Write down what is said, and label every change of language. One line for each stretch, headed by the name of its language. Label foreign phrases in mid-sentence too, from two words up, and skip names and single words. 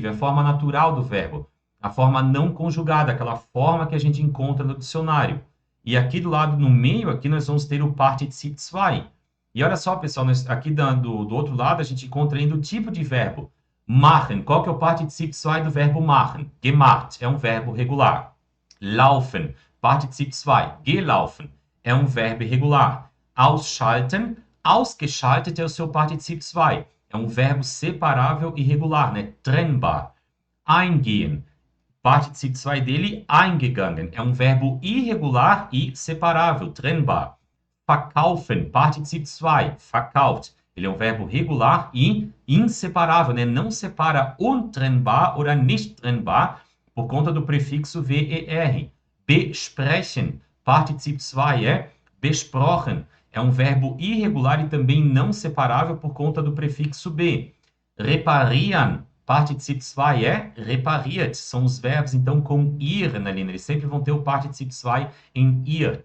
Portuguese: É a forma natural do verbo. A forma não conjugada, aquela forma que a gente encontra no dicionário. E aqui do lado, no meio, aqui nós vamos ter o Partizip 2. E olha só, pessoal, aqui do outro lado, a gente encontra ainda o tipo de verbo.
German: Machen.
Portuguese: Qual que é o Partizip 2 do verbo machen?
German: Gemacht.
Portuguese: É um verbo regular.
German: Laufen. Partizip 2. Gelaufen.
Portuguese: É um verbo irregular.
German: Ausschalten.
Portuguese: Ausgeschaltet é o seu Partizip 2. É um verbo separável e regular, né?
German: Trennbar. Eingehen. Partizip 2 dele, eingegangen.
Portuguese: É um verbo irregular e separável,
German: trennbar. Verkaufen. Partizip 2. Verkauft.
Portuguese: Ele é um verbo regular e inseparável, né? Não separa
German: untrennbar oder nicht trennbar
Portuguese: por conta do prefixo ver.
German: Besprechen. Partizip 2 é besprochen.
Portuguese: É um verbo irregular e também não separável por conta do prefixo b.
German: Reparieren. Partizip 2 é repariert.
Portuguese: São os verbos, então, com ir na linha. Eles sempre vão ter o Partizip 2 em irt.